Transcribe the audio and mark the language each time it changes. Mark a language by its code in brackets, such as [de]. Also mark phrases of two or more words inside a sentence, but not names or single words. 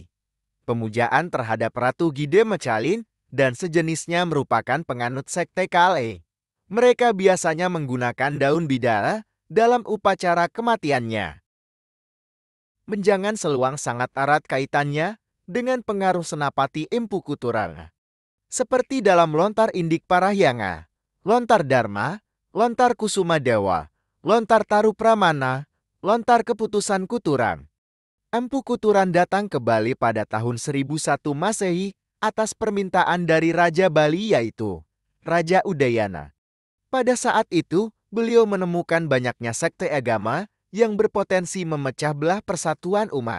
[id] Pemujaan terhadap Ratu Gide Mecalin dan sejenisnya merupakan penganut sekte Kale. Mereka biasanya menggunakan daun bidara dalam upacara kematiannya. Menjangan seluang sangat erat kaitannya dengan pengaruh senapati Empu Kuturan. Seperti dalam lontar Indik Parahyanga, lontar Dharma, lontar Kusuma Dewa, lontar Taru Pramana, lontar Keputusan Kuturan. Empu Kuturan datang ke Bali pada tahun 1001 Masehi atas permintaan dari Raja Bali yaitu Raja Udayana. Pada saat itu, beliau menemukan banyaknya sekte agama yang berpotensi memecah belah persatuan umat.